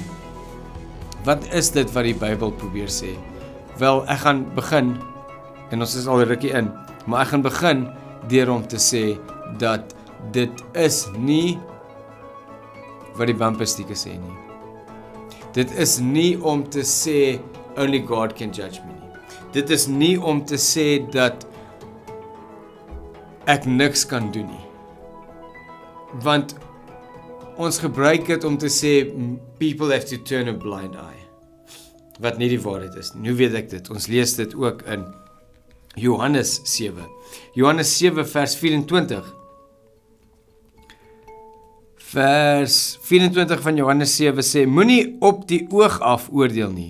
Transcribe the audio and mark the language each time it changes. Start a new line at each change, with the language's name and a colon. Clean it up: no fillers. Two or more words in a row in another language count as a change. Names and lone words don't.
Afrikaans: Wat is dit wat die Bybel probeer sê? Wel, ek gaan begin, en ons is al 'n rukkie in, maar ek gaan begin deur om te sê dat dit is nie wat die bumpersticker sê nie. Dit is nie om te sê
English: only God can judge me
Afrikaans: nie. Dit is nie om te sê dat ek niks kan doen nie. Want ons gebruik dit om te sê
English: people have to turn a blind eye.
Afrikaans: Wat nie die waarheid is nie. Hoe weet ek dit? Ons lees dit ook in Johannes 7. Johannes 7 vers 24. Vers 24 van Johannes 7 sê, moenie op die oog af oordeel nie.